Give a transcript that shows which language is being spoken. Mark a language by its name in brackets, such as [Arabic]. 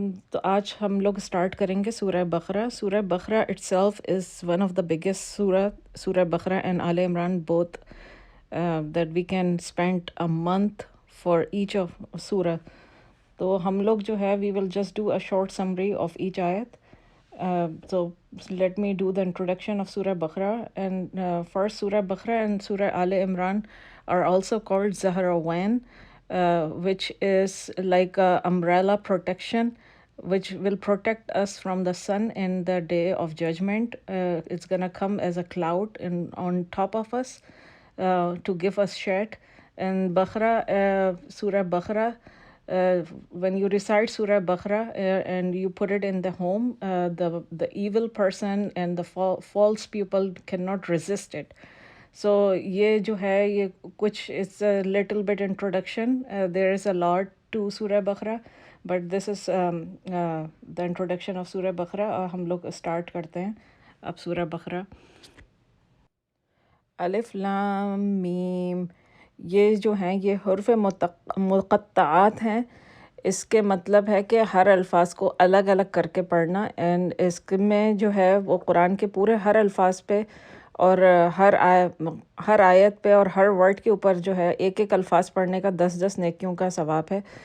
[Urdu] تو آج ہم لوگ اسٹارٹ کریں گے سورہ بقرہ. [English] سورہ بقرہ itself is one of the biggest سورہ بقرہ and آل عمران both that we can spend a month for each of سورہ. [Urdu] تو ہم لوگ جو ہے [English] we will just do a short summary of each ayat. So let me do the introduction of Surah Baqarah. And first, Surah Baqarah and Surah Al Imran are also called Zahrawan, which is like a umbrella protection, which will protect us from the sun in the day of judgment. It's gonna come as a cloud on top of us to give us shade. And Baqarah, Surah Baqarah, when you recite Surah Baqarah and you put it in the home, the evil person and the false people cannot resist it. So [Urdu] یہ جو ہے یہ کچھ [English] it's a little bit introduction. There is a lot to Surah Baqarah, but this is the introduction of Surah Baqarah. [Urdu] اور ہم لوگ start کرتے ہیں اب سورہ بقرہ. الف لام میم، یہ جو ہیں یہ حروف مقطعات ہیں. اس کے مطلب ہے کہ ہر الفاظ کو الگ الگ کر کے پڑھنا. اینڈ اس میں جو ہے وہ قرآن کے پورے ہر الفاظ پہ اور ہر آیت پہ اور ہر ورڈ کے اوپر جو ہے ایک ایک الفاظ پڑھنے کا 10 نیکیوں کا ثواب ہے.